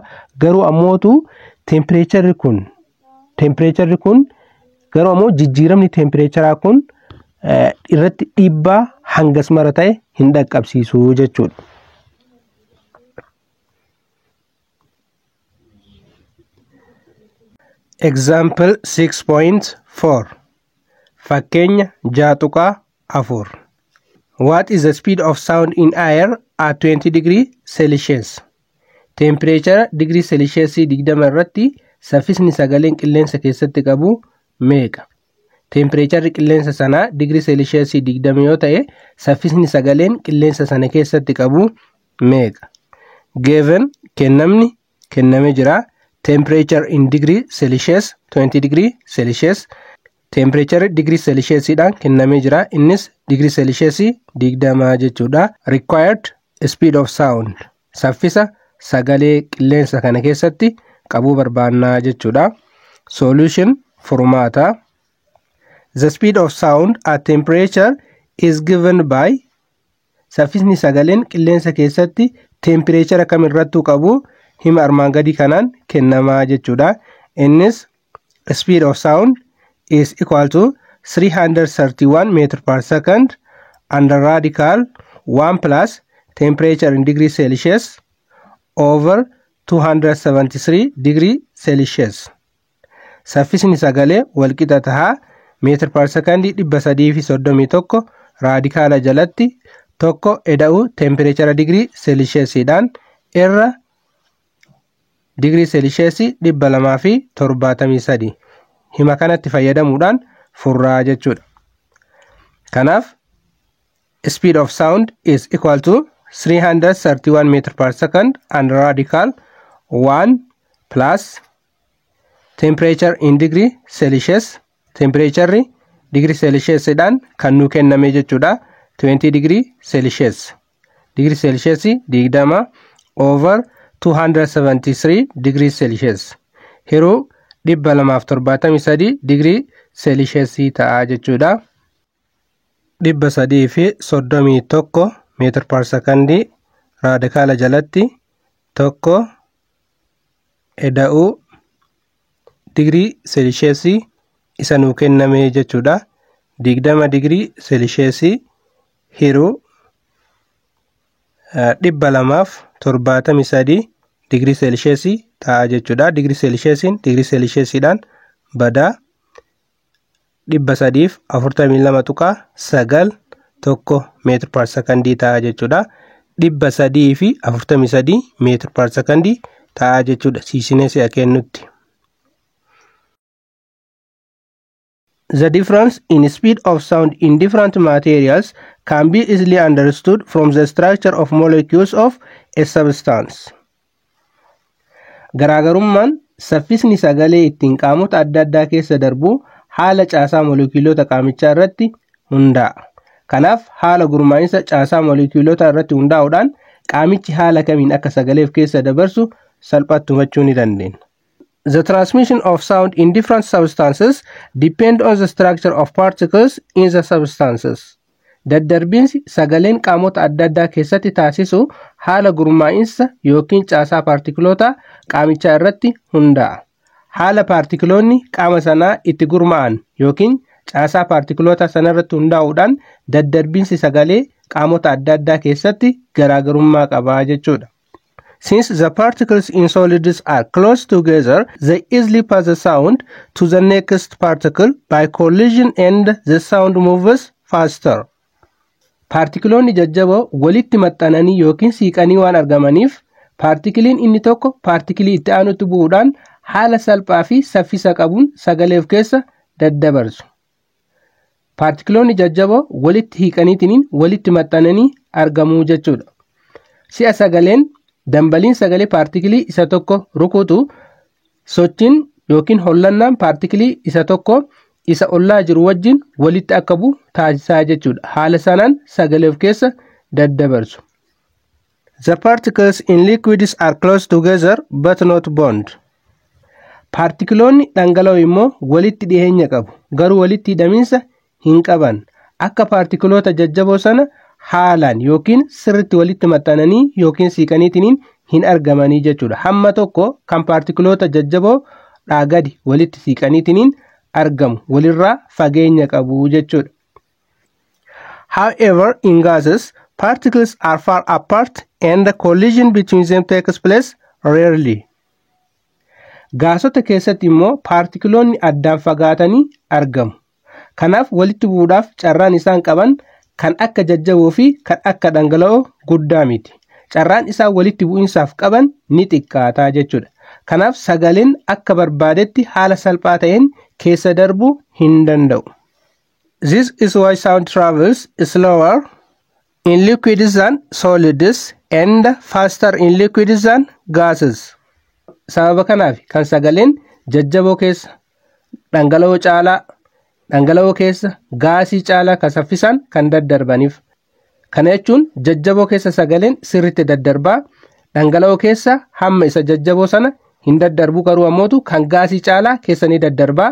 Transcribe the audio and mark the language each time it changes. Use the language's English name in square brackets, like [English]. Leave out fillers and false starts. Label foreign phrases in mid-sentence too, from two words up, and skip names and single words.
[Oromo] Garuu ammootu temperature kun garuu ammoo jijjiiramni temperature kun irratti dhiibbaa hangas mara ta'e hin dhaqqabsiisu jechuudha. [English] Example 6.4 Fakkeenya 6.4 What is the speed of sound in air at 20 degree Celsius? Temperature degree Celsius [Oromo] 20 irratti saffisni sagaleen qilleensa keessatti qabu meeqa? Temperature qilleensa sana [English] degree Celsius [Oromo] 20 yoo ta'e saffisni sagaleen qilleensa sana keessatti qabu meeqa? Given kenname jira. [English] Temperature in degree Celsius 20 degree Celsius. Temperature degree Celsius [Oromo] dhaan kenname jira. Innis [English] degree Celsius [Oromo] 20 jechuudha. [English] Required speed of sound. [Oromo] Saffisa sagalee qilleensa kana keessatti qabu barbaannaa jechuudha. [English] Solution furmaata. The speed of sound at temperature is given by [Oromo] saffisni sagaleen qilleensa keessatti temperature kam irrattuu qabu hima armaan gadii kanaan kennamaa jechuudha. [English] Innis speed of sound is equal to 331 meters per second and the radical 1 plus temperature in degree Celsius over 273 degree Celsius. [Oromo] Saffisni sagalee walqixa tahaa meetir [English] per second [Oromo] 331 raadikaala jalatti tokko eda'u [English] temperature degree Celsius [Oromo] dhaan irra [English] degree Celsius [Oromo] 273 hima kanatti fayyadamuudhaan furraa jechuudha. [English] Kanaaf speed of sound is equal to 331 meter per second and radical 1 plus temperature in degree Celsius. Temperature degree Celsius [Oromo] dhaan kan nu kenname jechuudha 20 [English] degree Celsius. Degree Celsius 20 over 273 degree Celsius. [Oromo] Hiruu 273 [English] degree Celsius [Oromo] ta'a jechuudha. 331 [English] meter per second [Oromo] raadikaala jalatti tokko eda'u [English] degree Celsius [Oromo] isa nu kenname jechuudha. 20 [English] degree Celsius [Oromo] hiruu 273 [English] degree Celsius [Oromo] ta'a jechuudha. [English] Degree Celsius [Oromo] dhaan badaa 342.9 tokko meetir [English] per second [Oromo] ta'a jechuudha. 343 meetir [English] per second [Oromo] ta'a jechuudha. Siisinee si'a kennutti. [English] The difference in speed of sound in different materials can be easily understood from the structure of molecules of a substance. [Oromo] Garaagarummaan saffisni sagalee ittiin qaamota adda addaa keessa darbu haala caasaa molekiyuulota qaamichaa irratti hundaa'a. Kanaaf haala gurmaa'insa caasaa molekiyuulota irratti hundaa'uudhaan qaamichi haala kamiin akka sagaleef keessa dabarsu salphatti hubachuu ni dandeenya. [English] The transmission of sound in different substances depend on the structure of particles in the substances. [Oromo] Daddarbiinsi sagaleen qaamota adda addaa keessatti taasisu haala gurmaa'insa yookiin caasaa paartikiloota qaamichaa irratti hundaa'a. Haala paartikiloonni qaama sanaa itti gurmaa'an yookiin caasaa paartikiloota sanarratti hundaa'uudhaan daddarbiinsi sagalee qaamota adda addaa keessatti garaagarummaa qaba jechuudha. [English] Since the particles in solids are close together, they easily pass the sound to the next particle by collision and the sound moves faster. [Oromo] Paartikiloonni jajjaboo walitti maxxananii yookiin siiqanii waan argamaniif paartikiliin inni tokko paartikilii itti aanutti bu'uudhaan haala salphaa fi saffisa qabuun sagaleef keessa daddabarsu. Paartikiloonni jajjaboo walitti hiiqaniitiin walitti maxxananii argamuu jechuudha. Si'a sagaleen dambaliin sagalee paartikilii isa tokko rukutu sochiin yookiin hollannaan paartikilii isa tokko isa ollaa jiru wajjin walitti akka bu'u taasisaa jechuudha. Haala sanaan sagaleef keessa daddabarsu. [English] The particles in liquids are close together but not bond. [Oromo] Paartikiloonni dhangala'oo immoo walitti dhiheenya qabu garuu walitti hidhamiinsa hin qaban. Akka paartikiloota jajjaboo sana haalaan yookiin sirritti walitti maxxananii yookiin siiqaniitiin hin argamanii jechuudha. Hamma tokko kan paartikiloota jajjaboo gadi walitti siiqaniitiin argamu walirraa fageenya qabu jechuudha. [English] However, in gases, particles are far apart and the collision between them takes place rarely. [Oromo] Gaasota keessatti immoo paartikiloonni addaan fagaatanii argamu. Kanaaf walitti bu'uudhaaf carraan isaan qaban kan akka jajjaboo fi kan akka dhangala'oo guddaa miti. Carraan isaan walitti bu'insaaf qaban ni xiqqaataa jechuudha. Kanaaf sagaleen akka barbaadetti haala salphaa ta'een keessa darbuu hin danda'u. [English] This is why sound travels slower in liquids than solids and faster in liquids than gases. [Oromo] Sababa kanaaf kan sagaleen jajjaboo keessa dhangala'oo caalaa dhangala'oo keessa gaasii caalaa kan saffisaan kan daddarbaniif. Kana jechuun jajjaboo keessa sagaleen sirriitti daddarbaa dhangala'oo keessa hamma isa jajjaboo sana hin daddarbu garuu ammootu kan gaasii caalaa keessa ni daddarbaa.